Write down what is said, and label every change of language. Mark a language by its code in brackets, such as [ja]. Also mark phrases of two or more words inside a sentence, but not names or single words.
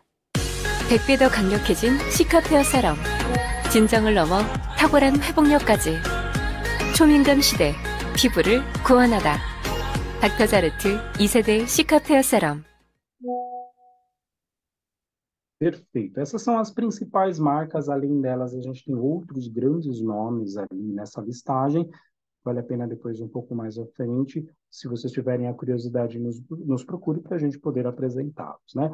[ko] 100배 더 강력해진 시카페어 세럼. 진정을 넘어 탁월한 회복력까지. 초민감 시대 피부를 구원하다. 닥터자르트 2세대 시카페어 세럼. [pt] Perfeito. Essas são as principais marcas. Além delas, a gente tem outros grandes nomes ali nessa listagem. Vale a pena depois um pouco mais à frente, se vocês tiverem a curiosidade, nos procure para a gente poder apresentá-los, né?